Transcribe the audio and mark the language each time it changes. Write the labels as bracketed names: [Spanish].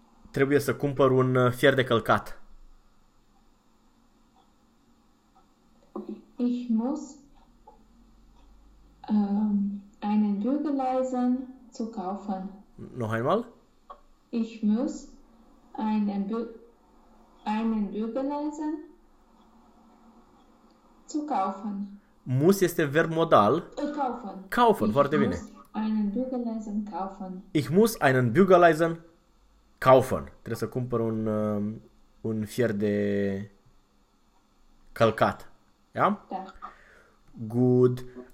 [Romanian] trebuie să cumpăr un fier de călcat. [German] Ich muss einen Bügeleisen zu kaufen. Noch einmal. Ich muss einen Bügeleisen zu kaufen. [Romanian] Muss este verb modal. [German] Kaufen. Kaufen, Ich [Romanian] foarte bine. [German] muss einen Bügeleisen kaufen. Ich muss einen Bügeleisen kaufen. [Romanian] Trebuie să cumpăr un fier de călcat. Ja? Good.